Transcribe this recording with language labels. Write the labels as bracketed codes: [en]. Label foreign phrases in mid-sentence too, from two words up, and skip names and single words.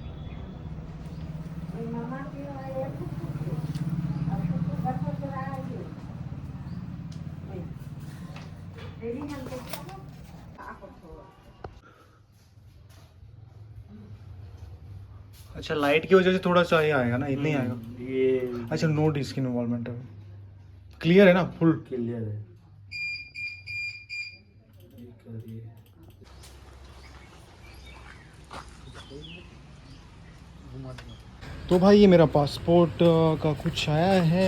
[id] Mama kira ya pupuk. Pupuk dapat lagi. Jadi yang kita apa tuh? [hi] अच्छा, लाइट की वजह से थोड़ा सा ही आएगा ना, इतना ही आएगा। ये अच्छा, [en] no disc involvement [hi] है, क्लियर है ना, फुल क्लियर है। ये करिए। तो भाई ये मेरा पासपोर्ट का कुछ आया है।